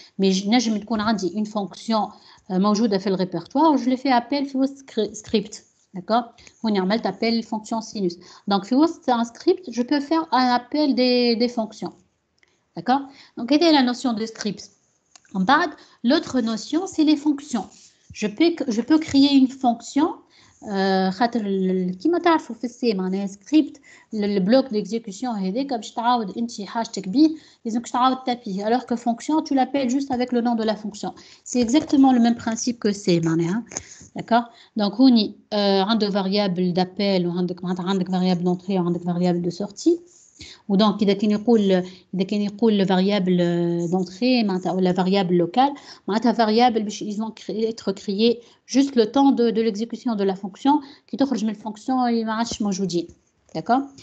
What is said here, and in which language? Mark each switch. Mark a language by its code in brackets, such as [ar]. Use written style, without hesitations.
[fr] mais نجم تكون عندي une fonction موجودة في الريpertoire, je le fais appel في وسط script. D'accord? On عملت appel fonction sinus. Donc في وسط un script, je peux faire un appel des fonctions. D'accord? Donc c'est la notion de script. En bas, l'autre notion c'est les fonctions. Je peux créer une fonction [ar] خاطر كيما تعرفوا في السي معناها سكريبت البلوك ديكزيكسيون هذاك باش تعاود انت حاجتك بيه لازمك تعاود تابيه [fr] alors que fonction tu l'appelles juste avec le nom de la fonction. C'est exactement le même principe que c'est معناها. D'accord? Donc هوني عنده variable d'appel وعندك variable d'entrée وعندك variable de sortie. Ou donc إذا كان يقول variable d'entrée معناتها ولا variable locale معناتها variable باش ils vont être créés juste le temps de l'exécution de la fonction qui [ar] تخرج من الفونكسيون ما عادش موجودين. [fr] D'accord?